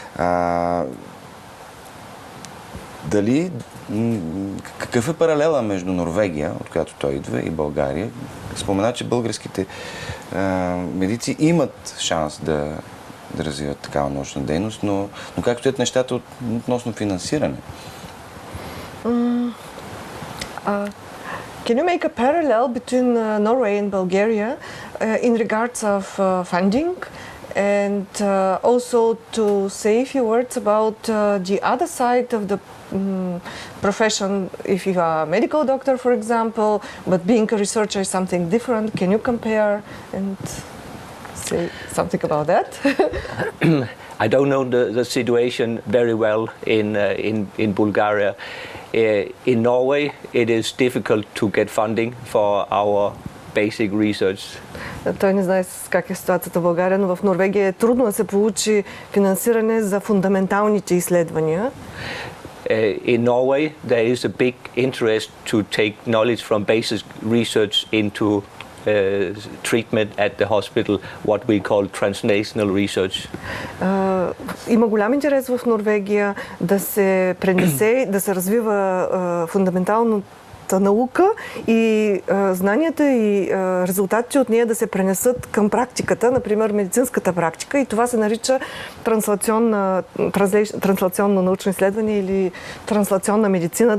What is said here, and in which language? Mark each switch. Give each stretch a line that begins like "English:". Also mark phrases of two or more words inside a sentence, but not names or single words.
Bulgarian: Какъв е паралела между Норвегия, от която той идва, и България? Спомена, че българските медици имат шанс да развиват такава научна дейност, но как стоят нещата относно финансиране?
English: Can you make a parallel between Norway and Bulgaria in regards of funding, and also to say a few words about the other side of the profession? If you are a medical doctor, for example, but being a researcher is something different, can you compare and say something about that? I don't know the situation very well in Bulgaria. In Norway, it is difficult to get funding for our basic research.
Bulgarian: Той не знае как е ситуацията в България, но в Норвегия е трудно да се получи финансиране за фундаменталните изследвания.
English: In Norway, there is a big interest to take knowledge from basic research into treatment at the hospital, what we call translational research.
Bulgarian: Има голям интерес в Норвегия да се пренесе, да се развива фундаментално наука и знанията и резултатите от нея да се пренесат към практиката, например медицинската практика, и това се нарича транслационно научно изследване или транслационна медицина.